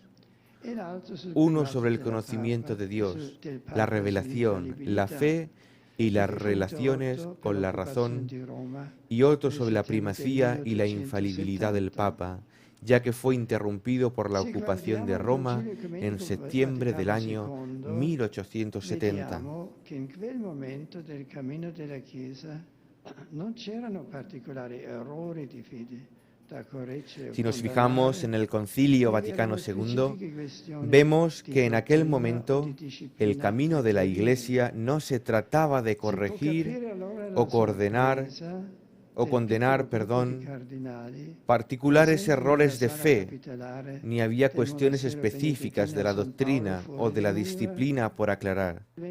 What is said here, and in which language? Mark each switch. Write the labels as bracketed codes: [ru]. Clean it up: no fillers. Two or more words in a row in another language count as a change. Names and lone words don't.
[es] Uno sobre el conocimiento de Dios, la revelación, la fe y las relaciones con la razón, y otro sobre la primacía y la infalibilidad del Papa, ya que fue interrumpido por la ocupación de Roma en septiembre del año 1870. [it] che in quel momento del cammino della Chiesa non c'erano particolari errori di fede da correggere o [es] Si nos [it] condannare. [es] fijamos en el Concilio Vaticano II, vemos que en aquel momento el camino de la Iglesia no se trataba de corregir o condenar, particulares errores de fe, ni había cuestiones específicas de la doctrina o de la disciplina por aclarar.